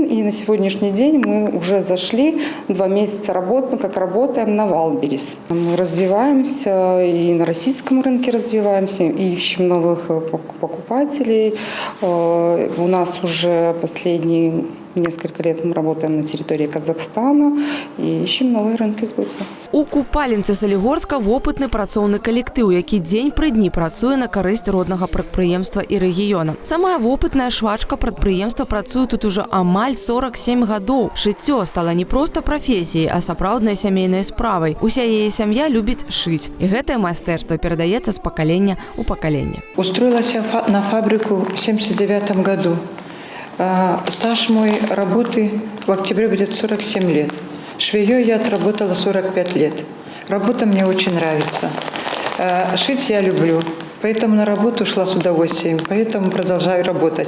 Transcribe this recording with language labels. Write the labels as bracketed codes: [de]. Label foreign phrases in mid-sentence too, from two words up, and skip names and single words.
[ru] И на сегодняшний день мы уже зашли 2 месяца работаем на Валберес. Мы развиваемся и на российском рынке развиваемся, и ищем новых покупателей. У нас уже последние несколько лет мы работаем на территории Казахстана и ищем новые рынки сбыта. [be] У Купалінцы Салігорска вопытны працоўны калектыў, які дзень пры дні працуе на карысць роднага прадпрыемства і рэгіёна. Самая вопытная швачка прадпрыемства працуе тут ужо амаль 47 гадоў. Шыццё стала не проста прафесіяй, а сапраўднай сямейнай справай. Уся яе сям'я любіць шыць, і гэтае майстэрства перадаецца з пакалення ў пакаленне. [ru] Устроилась я на фабрику в 1979 году. Стаж мой работы в октябре будет 47 лет. Швеей я отработала 45 лет. Работа мне очень нравится. Шить я люблю. Поэтому на работу шла с удовольствием. Поэтому продолжаю работать.